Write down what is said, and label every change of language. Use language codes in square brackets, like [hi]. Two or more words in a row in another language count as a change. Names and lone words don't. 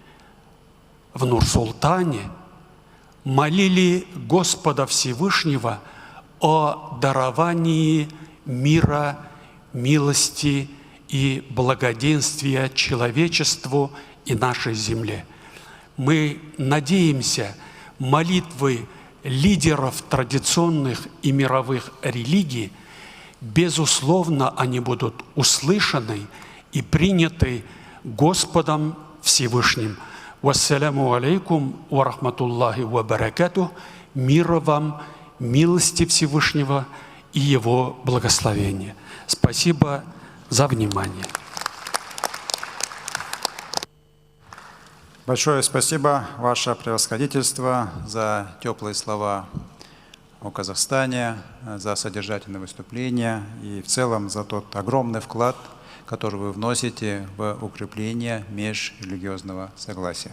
[ru] в Нур-Султане, молили Господа Всевышнего о даровании мира, милости и благоденствия человечеству и нашей земле. Мы надеемся, молитвы лидеров традиционных и мировых религий, безусловно, они будут услышаны и приняты Господом Всевышним. [ar] والسلام عليكم ورحمة الله وبركاته. [ru] Мира вам, милости Всевышнего и Его благословения. Спасибо за внимание. Большое спасибо, Ваше Превосходительство, за теплые слова о Казахстане, за содержательное выступление и в целом за тот огромный вклад, который вы вносите в укрепление межрелигиозного согласия.